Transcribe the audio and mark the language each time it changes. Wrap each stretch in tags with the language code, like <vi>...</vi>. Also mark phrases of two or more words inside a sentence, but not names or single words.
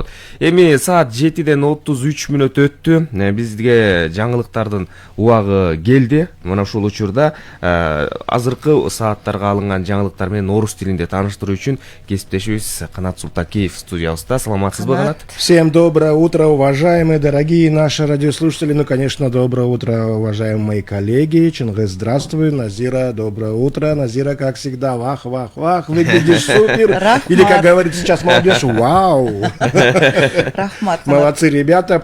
<ky>Эми саат 7-ден 33 мүнөт өттү. Бизге жаңылыктардын убагы келди. Мына ушул учурда азыркы сааттарга алынган жаңылыктар менен орус тилинде тааныштыруу үчүн кесиптешибиз Канат Султакеев студиябызда. Саламатсызбы, Канат?</ky> <ru>Всем доброе утро, уважаемые, дорогие наши радиослушатели. Ну, конечно, доброе утро, уважаемые мои коллеги. Чингис, здравствуй. Назира, доброе утро. Назира, как всегда, вах, выглядишь супер. Или, как говорит сейчас молодежь, вау. Молодцы, ребята.</ru>